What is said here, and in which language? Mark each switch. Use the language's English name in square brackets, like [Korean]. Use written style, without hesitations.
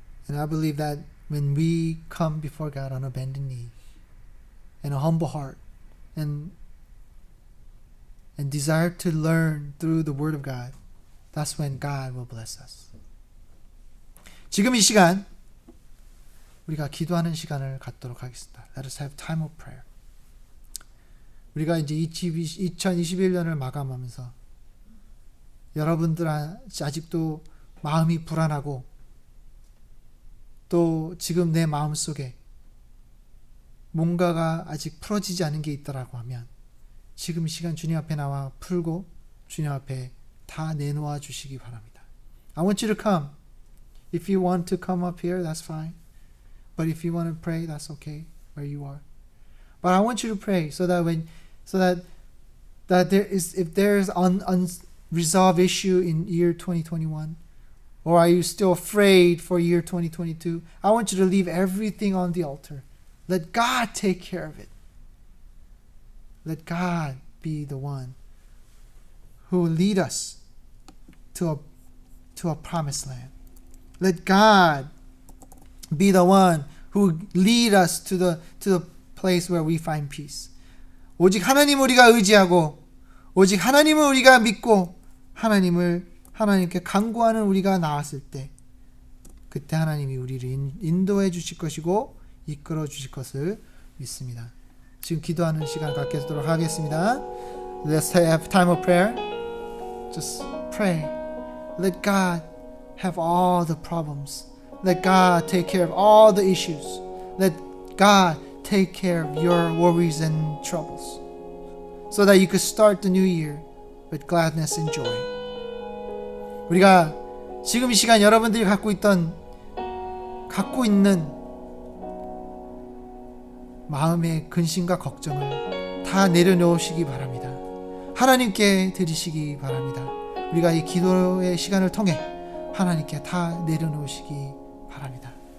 [English] And I believe that when we come before God on a bended knee and a humble heart and desire to learn through the Word of God, that's when God will bless us. [Korean] 지금 이 시간 우리가 기도하는 시간을 갖도록 하겠습니다. [English] Let us have time of prayer. [Korean] 우리가 이제 2021년을 마감하면서 여러분들 아직도 마음이 불안하고 또 지금 내 마음속에 뭔가가 아직 풀어지지 않은 게 있다라고 하면 지금 이 시간 주님 앞에 나와 풀고 주님 앞에 다 내놓아 주시기 바랍니다. [English] I want you to come. If you want to come up here, that's fine. But if you want to pray, that's okay where you are. But I want you to pray so that if there is unresolved issue in year 2021, or are you still afraid for year 2022? I want you to leave everything on the altar. Let God take care of it. Let God be the one who will lead us to a promised land. Let God be the one who lead us to the place where we find peace. [Korean] 오직 하나님을 우리가 의지하고 오직 하나님을 우리가 믿고 하나님께 간구하는 우리가 나왔을 때 그때 하나님이 우리를 인도해 주실 것이고 이끌어 주실 것을 믿습니다. 지금 기도하는 시간 갖도록 하겠습니다. [English] Let's have time of prayer. Just pray. Let God have all the problems. Let God take care of all the issues. Let God take care of your worries and troubles so that you could start the new year with gladness and joy. [Korean] 우리가 지금 이 시간 여러분들이 갖고 있는 마음의 근심과 걱정을 다 내려놓으시기 바랍니다. 하나님께 드리시기 바랍니다. 우리가 이 기도의 시간을 통해 하나님께 다 내려놓으시기 바랍니다.